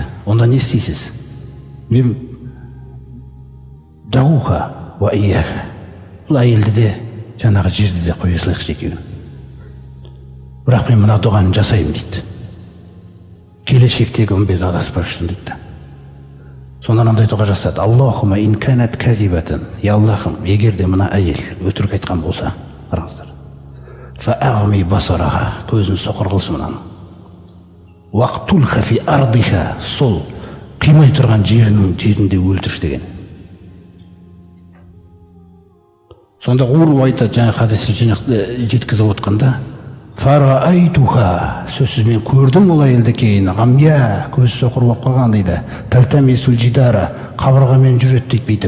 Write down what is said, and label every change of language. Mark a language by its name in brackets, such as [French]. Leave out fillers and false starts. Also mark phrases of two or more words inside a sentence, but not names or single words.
[Kazakh] Онда не істейсіз? Мен [Arabic] دعها وإياها. [Kazakh] Бұл әйелді де, жаңағы жерді де қоя салайықшы екеуін. Бірақ мен мына дұғаны жасаймын дейді. Келешектегі үмбет адаспас үшін дейді. Сонда мынандай дұға жасады: [Arabic] "اللهم إن كانت كاذبة", [Kazakh] я Аллахым, егер де мына әйел өтірік айтқан болса, қараңыздар, [Arabic] فأعم بصرها, [Kazakh] көзін соқыр қылсын мынаның. [Arabic] واقتلها في أرضها, [Kazakh] сол қимай тұрған жерінде өлтірші деген. Сонда Урва айтады, жаңа хадисті жеткізіп отқанда: "Фараайтуха", сөзсіз мен көрдім ол әйелді кейін, "ғамя", көзі соқыр болып қалған дейді, [Arabic] "تلتمس الجدار", [Kazakh] қабырғамен жүреді дейді бүйтіп.